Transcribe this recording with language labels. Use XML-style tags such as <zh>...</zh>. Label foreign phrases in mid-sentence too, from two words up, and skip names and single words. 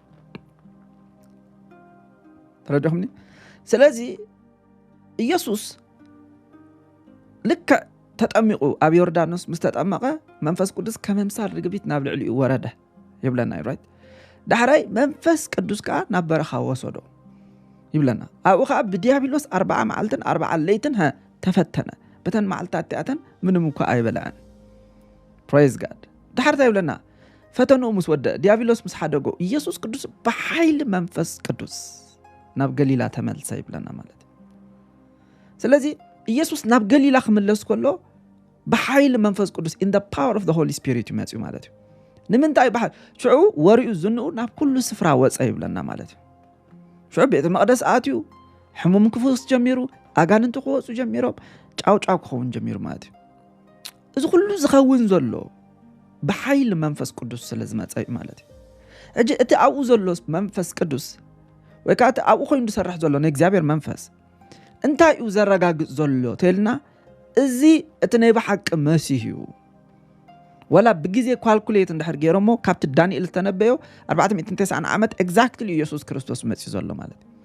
<ti>ተረዳኹምኒ ስለዚ ኢየሱስ ልክ ተጠሚቁ ኣብ ዮርዳኖስ ምስ ተጠመቀ መንፈስ ቅዱስ ከመምሳል ርግቢት ናብ ልዕሊኡ ወረደ ይብለና ራይት ዳሕራይ መንፈስ ቅዱስ ከዓ ናብ በረኻ ወሰዶ ይብለና ኣብኡ ከዓ ብዲያብሎስ 40 መዓልትን 40 ለይትን ተፈተነ በተን መዓልታት ተኣተን ምንም እኳ ኣይበላዕን</ti> <en>praise god</en> <ti>ዳሕርታ ይብለና ፈተኑ ምስ ወደ ዲያብሎስ ምስ ሓደጎ ኢየሱስ ቅዱስ በሓይሊ መንፈስ ቅዱስ ናብ ገሊላ ተመልሰ ይብለና ማለት ስለዚ ኢየሱስ ናብ ገሊላ ክመለስ ከሎ በሓይሊ መንፈስ ቅዱስ</ti> <en>in the power of the holy spirit</en> <ti>ይመጽኡ ማለት እዩ ንምንታይ በሓል ሽዑ ወሪኡ ዝንኡ ናብ ኩሉ ስፍራ ወጸ ይብለና ማለት እዩ ሽዑ ቤተ መቅደስ ኣትዩ ሕሙም ክፍውስ ጀሚሩ ኣጋንንት ክወጹ ጀሚሮም ጫውጫው ክኸውን ጀሚሩ ማለት እዩ እዚ ኩሉ ዝኸውን ዘሎ በሓይሊ መንፈስ ቅዱስ ስለ ዝመጸ ማለት እዩ እጂ እቲ ኣብኡ ዘሎ መንፈስ ቅዱስ ወይ ከዓ እቲ ኣብኡ ኮይኑ ዝሰርሕ ዘሎ ናይ እግዚአብሔር መንፈስ እንታይ እዩ ዘረጋግጽ ዘሎ ተልና እዚ እቲ ናይ በሓቂ መሲህ እዩ ወላ ብግዜ ኳልኩሌት እንድሕር ገይሮሞ ካብቲ ዳንኤል ተነበዮ 490 ዓመት ኤግዛክትሊ ኢየሱስ ክርስቶስ መጽኡ ዘሎ ማለት</ti>